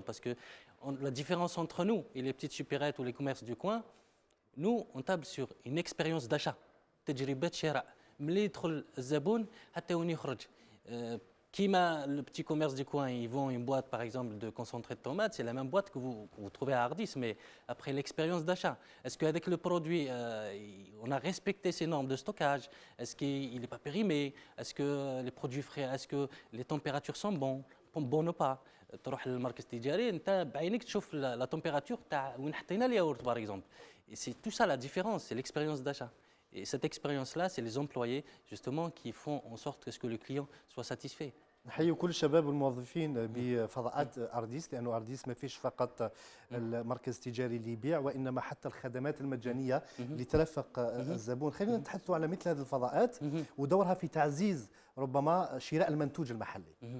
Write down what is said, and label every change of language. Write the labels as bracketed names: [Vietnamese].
[French] Parce que la différence entre nous et les petites supérettes ou les commerces du coin, nous on table sur une expérience d'achat. [Arabic] تجربة شراء. ملي يدخل الزبون حتى وين يخرج. [French] Kima, le petit commerce du coin, ils vendent une boîte par exemple de concentré de tomates, c'est la même boîte que vous trouvez à Ardis, mais après l'expérience d'achat, est-ce qu'avec le produit, on a respecté ces normes de stockage? Est-ce qu'il n'est pas périmé? Est-ce que les produits frais, est-ce que les températures sont bonnes ou pas? [Arabic] تروح للمركز التجاري انت بعينك تشوف [French] la température [Arabic] تاع وين حطينا الياورت [French] par exemple. Et c'est tout ça la différence, c'est l'expérience d'achat. Et cette expérience-là, c'est les employés justement qui font en sorte que le client soit satisfait. [Arabic] نحيي كل الشباب والموظفين بفضاءات أرديس، لأنه أرديس ما فيش فقط المركز التجاري اللي يبيع وإنما حتى الخدمات المجانية اللي ترافق الزبون. خلينا نتحدثوا على مثل هذه الفضاءات ودورها في تعزيز ربما شراء المنتوج المحلي.